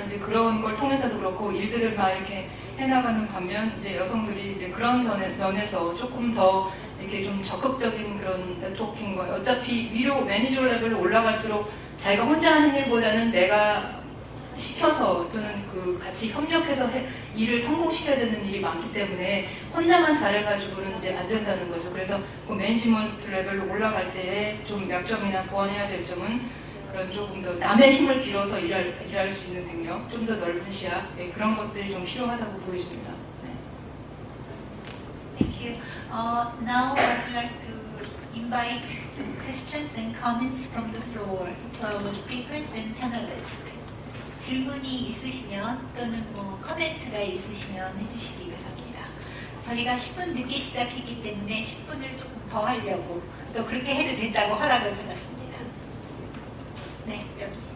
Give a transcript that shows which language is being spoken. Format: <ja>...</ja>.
<ko>이제 그런 걸 통해서도 그렇고 일들을 막 이렇게 해나가는 반면 이제 여성들이 이제 그런 면에서 조금 더 이렇게 좀 적극적인 그런 네트워킹과, 어차피 위로 매니저 레벨로 올라갈수록 자기가 혼자 하는 일보다는 내가 시켜서 또는 같이 협력해서 일을 성공시켜야 되는 일이 많기 때문에 혼자만 잘해가지고는 이제 안 된다는 거죠. 그래서 매니지먼트 레벨로 올라갈 때의 좀 약점이나 보완해야 될 점은 그런 조금 더 남의 힘을 빌어서 일할 수 있는 능력, 좀 더 넓은 시야, 그런 것들이 좀 필요하다고 보여집니다. 네.</ko> <en>Thank you. Now I would like to invite some questions and comments from the floor to our speakers and panelists.</en> <ko>질문이 있으시면 또는 뭐 커멘트가 있으시면 해주시기 바랍니다. 저희가 10분 늦게 시작했기 때문에 10분을 조금 더 하려고 또 그렇게 해도 된다고 허락을 받았습니다. 네, 여기.</ko>